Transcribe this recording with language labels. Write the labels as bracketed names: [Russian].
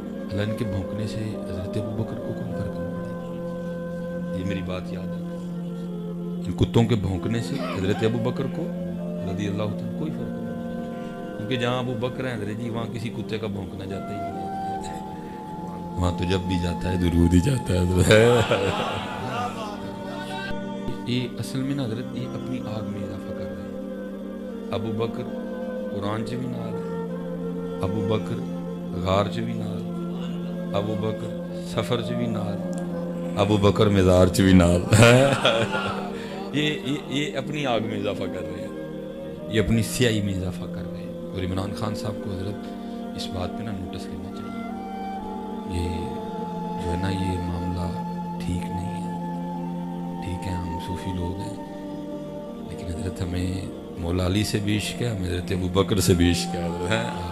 [Urdu] اللہ ان کے بھونکنے سے حضرت ابو بکر کو کون فرق نہیں پڑے گا؟ یہ میری بات یاد ہے، ان کتوں کے بھونکنے سے حضرت ابو بکر کو رضی اللہ عنہ کوئی فرق نہیں پڑے، کیونکہ جہاں ابو بکر ہیں حضرت جی وہاں کسی کتے کا بھونکنا جاتا ہی نہیں ہے، وہاں تو جب بھی جاتا ہے درود ہی جاتا ہے. یہ اصل میں نا حضرت یہ اپنی آگ میں اضافہ کر رہے ہیں. [Punjabi] ابو بکر قرآن چ بھی نال، ابو بکر غار چ بھی نال، ابو بکر سفر چ بھی نال، ابو بکر مزار چ بھی نال. [Urdu] یہ اپنی آگ میں اضافہ کر رہے ہیں، یہ اپنی سیاہی میں اضافہ کر رہے ہیں. اور عمران خان صاحب کو حضرت اس بات پہ نا نوٹس لینا چاہیے. یہ جو ہے نا یہ معاملہ ٹھیک نہیں ہے. ٹھیک ہے ہم صوفی لوگ ہیں لیکن حضرت ہمیں مولا علی سے بھی عشق ہے، ہمیں حضرت ابو بکر سے بھی عشق ہے.